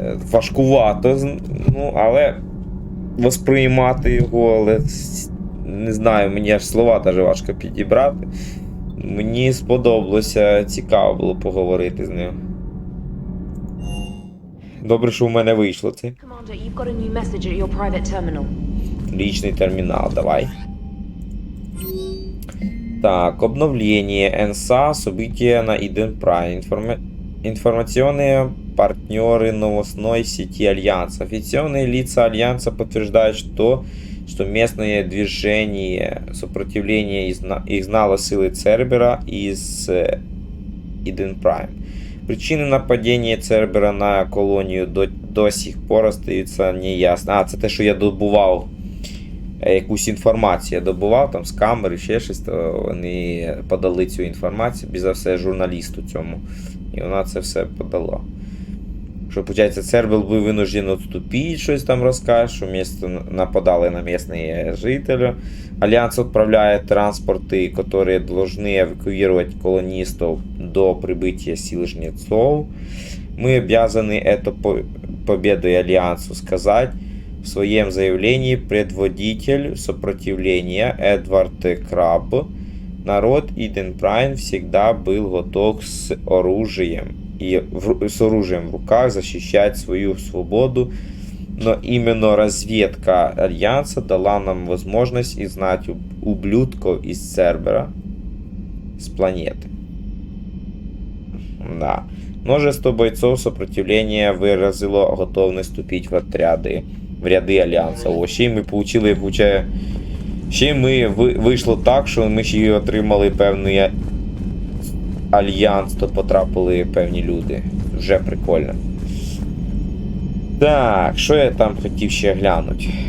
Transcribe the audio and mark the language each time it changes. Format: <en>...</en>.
<uk>Важкувато, ну, але восприймати його, але не знаю, мені аж слова даже важко підібрати. Мені сподобалося, цікаво було поговорити з ним. Добре, що в мене вийшло це.</uk> <en>Commander, you've got a new message at your private terminal.</en> <ru>Личный терминал, давай. Так, обновление НСА, события на Иден Прайм. Информационные партнеры новостной сети Альянса. Официальные лица Альянса подтверждают, что что местное движение сопротивления изгнало силы Цербера из Иден Прайм. Причины нападения Цербера на</ru> <uk>колонію</uk> <ru>до сих пор</ru> <uk>остаються неясні. Це те, що я добував якусь інформацію. Я добував там з камери, ще щось, то вони подали цю інформацію, більш за все, журналісту цьому. І вона це все подала. Що, виходить, Цербер був винужден відступити, щось там розкаже, що місто нападали на місцеві жителі. Альянс відправляє транспорти, які повинні евакуювати колоністів до прибиття сил жнецов.</uk> <ru>Мы обязаны эту победу Альянсу сказать в своем заявлении предводитель сопротивления Эдвард Крабб. Народ Иден Прайм всегда был готов с оружием в руках защищать свою свободу, но именно разведка Альянса дала нам возможность изгнать ублюдков из Цербера с планеты. Да. Множество бойцов сопротивления выразило готовность вступить в ряди Альянса.</ru> <uk>О, ще й ми получили, ще ми вийшло так, що ми ще й отримали певний альянс, то потрапили певні люди. Вже прикольно. Так, що я там хотів ще глянути?</uk>